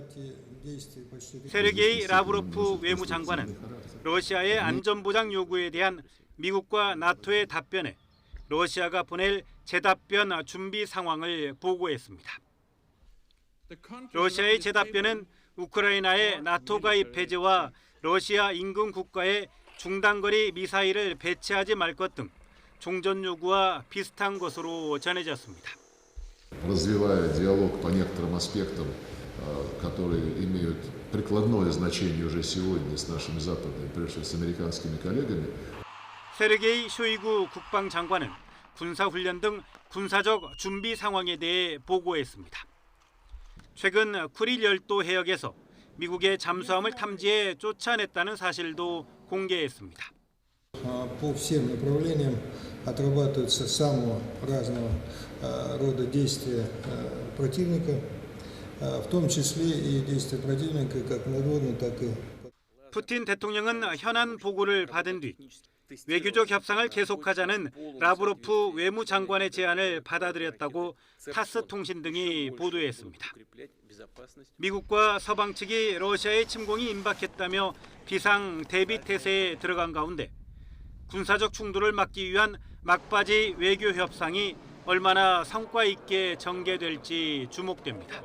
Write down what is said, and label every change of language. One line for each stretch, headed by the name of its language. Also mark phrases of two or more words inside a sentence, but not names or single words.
Korean: 세르게이 라브로프 외무장관은 러시아의 안전보장 요구에 대한 미국과 나토의 답변에 러시아가 보낼 재답변 준비 상황을 보고했습니다. 러시아의 재답변은 우크라이나의 나토 가입 해제와 러시아 인근 국가에 중단거리 미사일을 배치하지 말 것 등 종전 요구와 비슷한 것으로 전해졌습니다.
Russian: развивая диалог по некоторым аспектам, которые имеют прикладное значение уже сегодня с нашими западными, прежде всего с американскими коллегами.
Korean: 세르게이 쇼이구 국방장관은 군사훈련 등 군사적 준비 상황에 대해 보고했습니다. 최근 쿠릴 열도 해역에서 미국의 잠수함을 탐지해 쫓아냈다는 사실도 공개했습니다.
Russian: По всем направлениям отрабатываются самого разного рода действия противника. в том числе и действия противника как надводной, так и
Korean: 푸틴 대통령은 현안 보고를 받은 뒤 외교적 협상을 계속하자는 라브로프 외무장관의 제안을 받아들였다고 타스 통신 등이 보도했습니다. 미국과 서방 측이 러시아의 침공이 임박했다며 비상 대비 태세에 들어간 가운데 군사적 충돌을 막기 위한 막바지 외교 협상이 얼마나 성과 있게 전개될지 주목됩니다.